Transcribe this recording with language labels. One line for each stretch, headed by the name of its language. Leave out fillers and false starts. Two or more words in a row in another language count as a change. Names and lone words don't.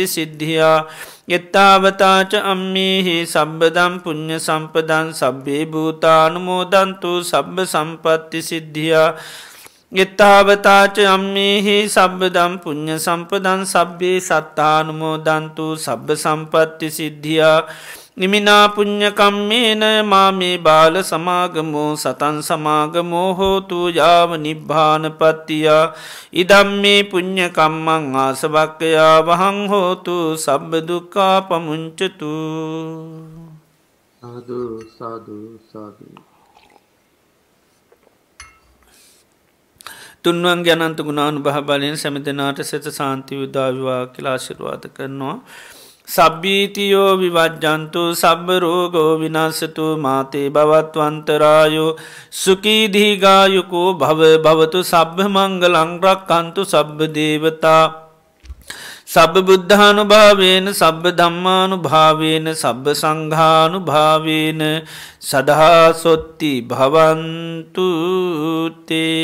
Pali: සිද්ධියා එත්තාවතාච අම්මීහි සබ්බදම් පුඤ්ඤ සම්පදං සබ්බේ භූතානුමෝදන්තු සබ්බ සම්පත්ති සිද්ධියා එත්තාවතාච අම්මේහි සබ්බදම් පුඤ්ඤ සම්පදං සබ්බේ සත්තානුමෝදන්තු සබ්බ සම්පත්ති සිද්ධියා නිමිනා පුඤ්ඤ කම්මේන මාමේ බාල සමාගමෝ සතං සමාගමෝ හෝතු යාව නිබ්බානපත්තිය ඉදම්මේ පුඤ්ඤ කම්මං ආසවක්ඛයා වහං හෝතු සබ්බ දුක්ඛා පමුඤ්චතු සාදු සාදු සාදු.
Sinhala: තුන්වන් අනන්ත ගුණානුභව බලයෙන් සෑම දෙනාට සිත සාන්තිය උදා වේවා කියලා ආශිර්වාද කරනවා.
Pali: සබ්බීතියෝ විවජ්ජන්තු සබ්බ රෝගෝ විනාශතු මාතේ භවත්වන්තරායෝ සුඛී දීඝායුකෝ භව භවතු සබ්බ මංගලං රක්ඛන්තු සබ්බ දේවතා සබ්බ බුද්ධානුභාවේන සබ්බ ධම්මානුභාවේන සබ්බ සංඝානුභාවේන සදා සොත්ති භවන්තු තේ.